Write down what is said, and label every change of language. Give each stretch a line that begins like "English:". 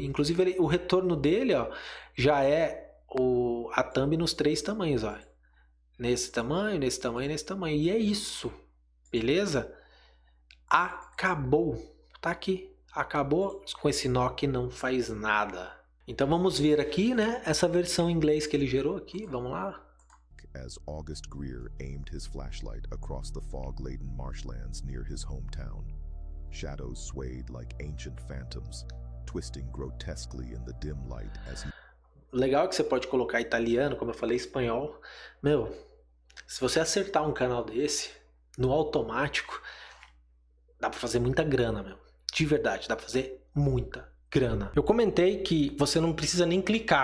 Portuguese: Inclusive o retorno dele, ó, já é a thumb nos 3 tamanhos, ó. Nesse tamanho, nesse tamanho, nesse tamanho. E é isso. Beleza? Acabou. Tá aqui. Acabou com esse nó que não faz nada. Então vamos ver aqui, né, essa versão em inglês que ele gerou aqui. Vamos lá.
English: As August Greer aimed his flashlight across the fog-laden marshlands near his hometown, shadows swayed like ancient phantoms, twisting grotesquely in the dim light as he...
Portuguese: Legal que você pode colocar italiano, como eu falei, espanhol. Meu, se você acertar um canal desse no automático, dá pra fazer muita grana, meu. De verdade, dá pra fazer muita grana. Eu comentei que você não precisa nem clicar.